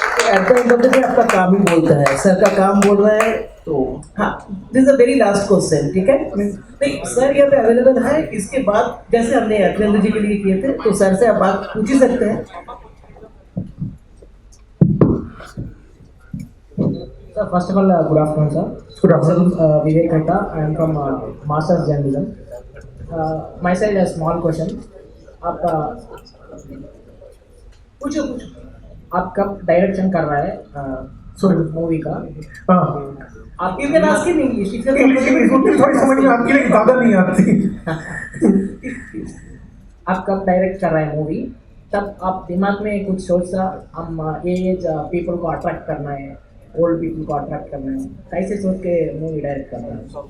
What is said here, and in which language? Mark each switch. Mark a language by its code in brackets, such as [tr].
[en] at the end of the day [hi] आपका काम ही बोलता है, सर का काम बोल रहा है। तो हाँ, [en] this is a very last question, [hi] ठीक है? नहीं सर यहाँ पे अवेलेबल है, इसके बाद जैसे हमने अखिलेंद्र जी के लिए किए थे, तो सर से आप बात पूछ ही सकते हैं। [en] Sir, first of all, good afternoon, sir. Good afternoon. Vivek Khatta. I am from Masters Journalism. My side a small question. [hi] आप पूछो। आप कब डायरेक्शन कर रहा है मूवी का? हाँ, [en] आप you can ask in English, [hi] English थोड़ी समझ में आती है लेकिन ज़्यादा नहीं आती। आप कब डायरेक्ट कर रहे हैं मूवी, तब आप दिमाग में कुछ सोचा हम एज पीपल को अट्रैक्ट करना है, ओल्ड पीपल को अट्रैक्ट करना है, कैसे सोच के मूवी डायरेक्ट करना है?